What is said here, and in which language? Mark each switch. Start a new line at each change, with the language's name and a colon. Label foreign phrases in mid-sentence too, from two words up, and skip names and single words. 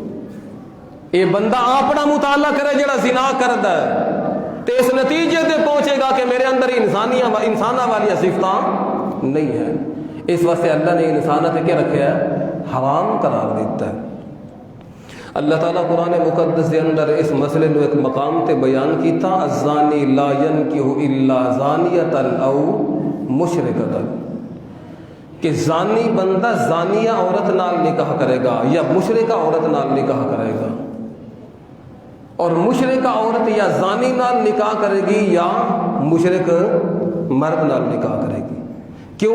Punjabi: یہ بندہ اپنا مطالعہ کرے جڑا زنا کردا ہے تے اس نتیجے تے پہنچے گا کہ میرے اندر انسانہ والی صفتاں نہیں ہے۔
Urdu: اس واسطے اللہ نے انسانت کیا رکھا ہے؟ حرام قرار دیتا ہے۔ اللہ تعالیٰ قرآن مقدس کے اندر اس مسئلے کو ایک مقام تے بیان کیتا،
Arabic: الزانی لا ینکح الا زانیۃ او مشرکۃ،
Urdu: کہ زانی بندہ زانیہ عورت نال نکاح کرے گا یا مشرکہ عورت نال نکاح کرے گا، اور مشرکہ عورت یا زانی نال نکاح کرے گی یا مشرک مرد نال نکاح کرے گی۔ کیوں؟